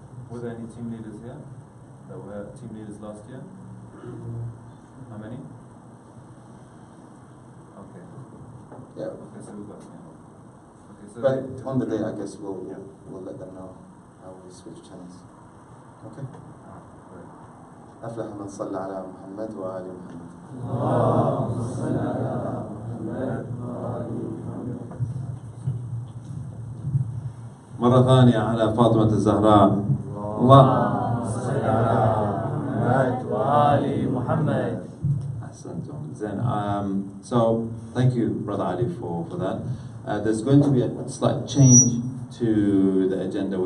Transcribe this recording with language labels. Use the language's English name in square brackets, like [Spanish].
[English] Were there any team leaders here that were team leaders last year? How many? Okay. Yeah. Okay, so we've got, yeah. Okay, so but on the day, I guess we'll let them know how we switch channels. Okay. [Arabic] أفلح من صلى على محمد وآل محمد. اللهم صل على محمد وآل محمد. مرة ثانية على فاطمة الزهراء. اللهم صل على محمد وآل محمد. أحسنتم. [English] Then, so thank you, Brother Ali, for that. There's going to be a slight change to the agenda.